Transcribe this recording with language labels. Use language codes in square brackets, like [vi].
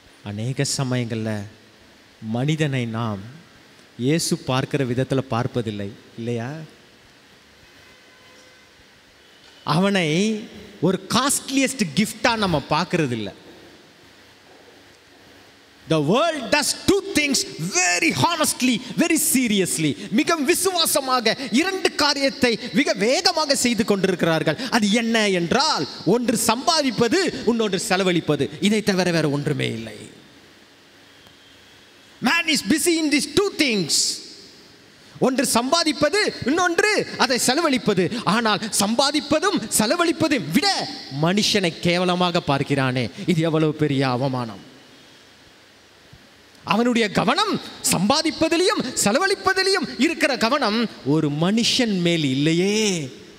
[ta] அநேக சமயங்களில் மனிதனை நாம் இயேசு பார்க்கிற விதத்தில் பார்ப்பதில்லை, இல்லையா? அவனை ஒரு காஸ்ட்லியஸ்ட் கிஃப்டா நம்ம பார்க்கறது இல்லை. [en] The world does two things very honestly, very seriously. [ta] மிக விசுவாசமாக இரண்டு காரியத்தை மிக வேகமாக செய்து கொண்டிருக்கிறார்கள். அது என்ன என்றால், ஒன்று சம்பாதிப்பது, இன்னொன்று செலவழிப்பது. இதை தவிர வேற ஒன்றுமே இல்லை. [en] Man is busy in these two things. [ta] ஒன்று சம்பாதிப்பது, இன்னொன்று அதை செலவழிப்பது. ஆனால் சம்பாதிப்பதும் செலவழிப்பதும் விட மனுஷனை கேவலமாக பார்க்கிறானே, இது எவ்வளவு பெரிய அவமானம்! அவனுடைய கவனம் சம்பாதிப்பதிலையும் செலவழிப்பதிலையும் இருக்கிற கவனம் ஒரு மனுஷன் மேல் இல்லையே.